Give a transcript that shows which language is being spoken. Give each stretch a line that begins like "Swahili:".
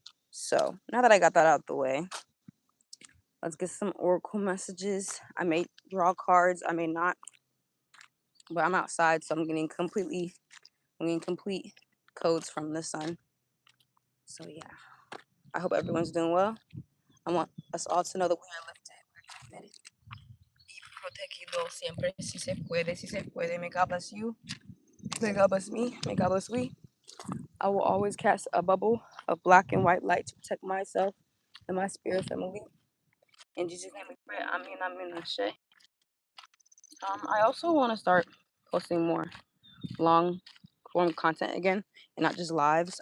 English: So now that I got that out the way, let's get some oracle messages. I may draw cards, I may not, but I'm outside, so I'm getting complete codes from the sun. So yeah, I hope everyone's doing well. I want us all to know that we are lifted.
Spanish: Y protegido siempre, si se puede, si se puede.
English: May God bless you. May God bless me. May God bless we. I will always cast a bubble of black and white light to protect myself and my spirit family. In Jesus' name we pray. Amen, amen, ashe. I also want to start posting more long form content again and not just lives.